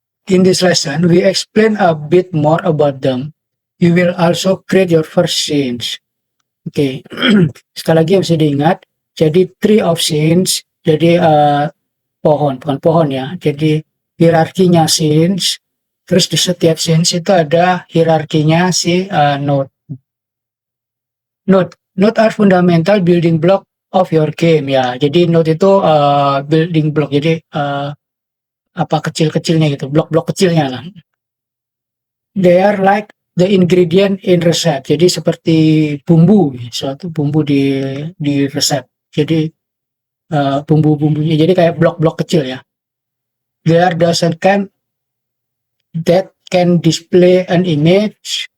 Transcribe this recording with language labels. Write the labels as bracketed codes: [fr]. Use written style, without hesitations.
[en] In this lesson, we explain a bit more about them. You will also create your first scenes. [id] Oke, sekali lagi yang bisa diingat. Jadi [en] tree of scenes, [id] jadi bukan pohon ya. Jadi hierarkinya scenes. Terus di setiap scenes itu ada hierarkinya si node. [en] Node are fundamental building block of your game ya. [id] Jadi node itu building block. Jadi apa kecil-kecilnya gitu, blok-blok kecilnya lah. [en] They are like the ingredient in resep. [id] Jadi seperti bumbu, suatu bumbu di resep. Jadi bumbu-bumbunya jadi kayak blok-blok kecil ya. [en] They are dozen can that can display an image.